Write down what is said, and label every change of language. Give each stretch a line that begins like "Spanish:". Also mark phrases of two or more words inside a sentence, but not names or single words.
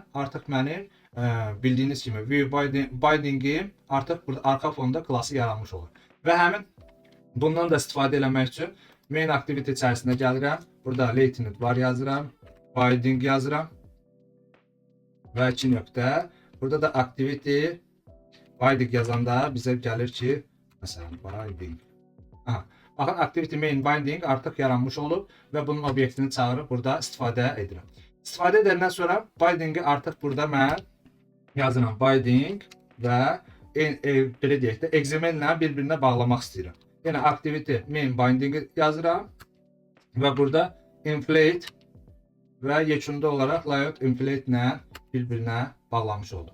Azerbaijani: Artıq mənim bildiyiniz kimi
English: view bindingim
Azerbaijani: artıq burada arxa fonda klası yaranmış olur. Və həmin bundan da istifadə etmək üçün
English: main activity
Azerbaijani: içərisində gəlirəm. Burada latent var yazıram, binding yazıram və 2 nöqtə. Burada da
English: activity binding
Azerbaijani: yazanda bizə gəlir ki, məsələn binding. Baxın,
English: activity main binding
Azerbaijani: artıq yaranmış olub və bunun obyektini çağırıb burada istifadə edirəm. İstifadə edəndən sonra bindingi artıq burada mən yazıram binding və belə deyək də XML ilə bir-birinə bağlamaq istəyirəm. Yəni
English: activity main bindingi
Azerbaijani: yazıram və burada inflate və yekunda olaraq
English: layout inflate
Azerbaijani: ilə bir-birinə bağlamış oldu.